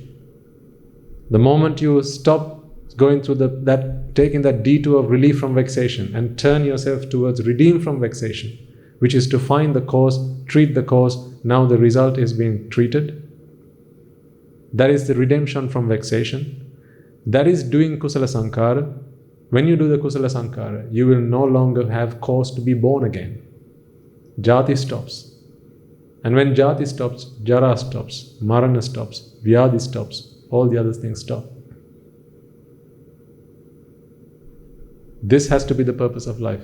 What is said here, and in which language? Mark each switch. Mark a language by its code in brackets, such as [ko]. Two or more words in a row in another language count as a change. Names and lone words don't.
[en] The moment you stop going through taking that detour of relief from vexation and turn yourself towards redeem from vexation, which is to find the cause, treat the cause, now the result is being treated. That is the redemption from vexation. That is doing [pi] kusala sankhara. [en] When you do the [pi] kusala sankhara, [en] you will no longer have cause to be born again. Jati stops. And when jati stops, jara stops, marana stops, vyadhi stops, all the other things stop. This has to be the purpose of life.